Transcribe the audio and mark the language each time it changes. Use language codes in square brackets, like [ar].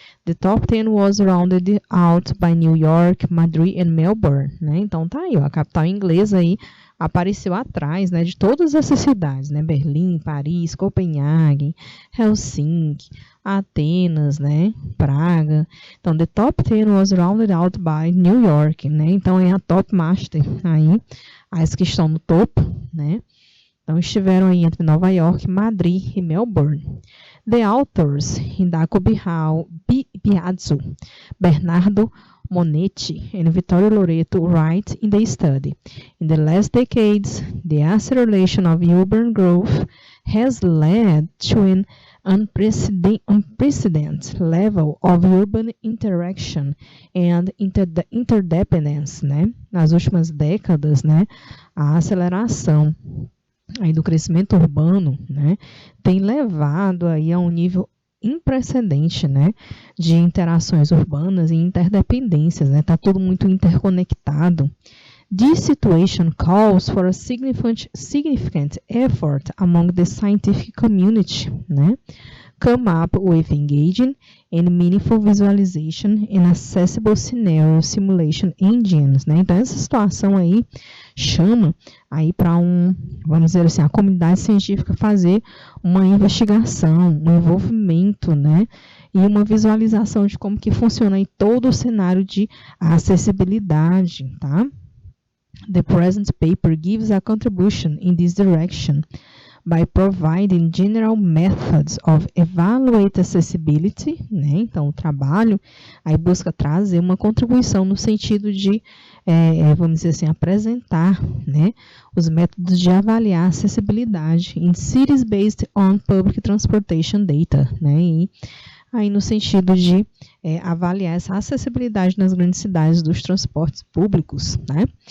[en] The top 10 was rounded out by New York, Madrid and Melbourne, [pt] né? Então tá aí, ó, a capital inglesa aí apareceu atrás, né, de todas essas cidades, né? Berlim, Paris, Copenhagen, Helsinki, Atenas, né? Praga. [en] Então, the top 10 was rounded out by New York, [pt] né? Então é a top master aí, as que estão no topo, né? Então, estiveram aí entre Nova York, Madrid e Melbourne. [en] The authors, Hidako Biazzo, Bernardo Monetti, and Vittorio Loreto write in the study. In the last decades, the acceleration of urban growth has led to an unprecedented level of urban interaction and interdependence, [pt] né? Nas últimas décadas, né, a aceleração aí do crescimento urbano, né, tem levado aí a um nível imprecedente, né, de interações urbanas e interdependências, né, tá tudo muito interconectado. [en] This situation calls for a significant effort among the scientific community, [pt] né, [en] come up with engaging and meaningful visualization and accessible scenario simulation engines, né? [pt] Então essa situação aí chama aí para vamos dizer assim, a comunidade científica fazer uma investigação, um envolvimento, né? E uma visualização de como que funciona aí todo o cenário de acessibilidade, tá? [en] The present paper gives a contribution in this direction by providing general methods of evaluate accessibility, [pt] né? Então, o trabalho aí busca trazer uma contribuição no sentido de, vamos dizer assim, apresentar, né, os métodos de avaliar a acessibilidade [en] in cities based on public transportation data, [pt] né? E aí no sentido de avaliar essa acessibilidade nas grandes cidades dos transportes públicos, né?